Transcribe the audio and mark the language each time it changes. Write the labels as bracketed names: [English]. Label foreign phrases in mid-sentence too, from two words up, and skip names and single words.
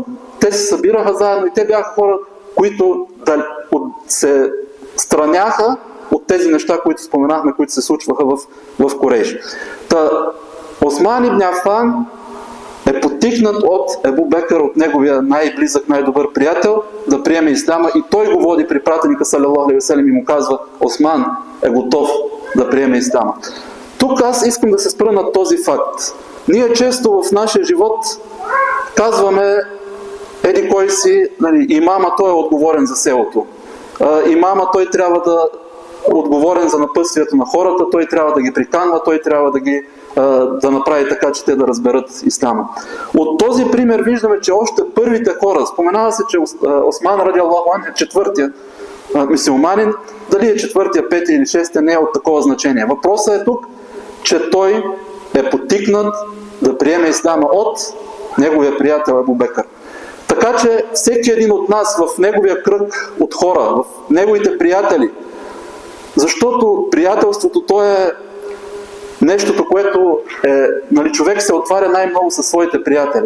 [Bulgarian] Те се събираха заедно и те бяха хора, които се страняха от тези неща, които споменахме, които се случваха в Курейш. Осман ибн Афан е потикнат от Абу Бекър, от неговия най-близък, най-добър приятел, да приеме исляма и той го води при пратеника [Arabic] صلى الله عليه وسلم [Bulgarian] и му казва: Осман е готов да приеме исляма. Тук аз искам да се спра на този факт. Ние често в нашия живот казваме: еди кой си, нали, имама, той е отговорен за селото. Имама, той трябва да е отговорен за напътствието на хората, той трябва да ги приканва, той трябва да направи така, че те да разберат исляма. От този пример виждаме, че още първите хора, споменава се, че Осман [Arabic] رضي الله عنه [Bulgarian] е четвъртия мюсюлманин, дали е четвъртия, петия или шестия, не е от такова значение. Въпросът е тук, че той е потикнат да приеме исляма от неговия приятел Абу Бекър. Така че всеки един от нас в неговия кръг от хора, в неговите приятели, защото приятелството то е нещото, което нали, човек се отваря най-много със своите приятели.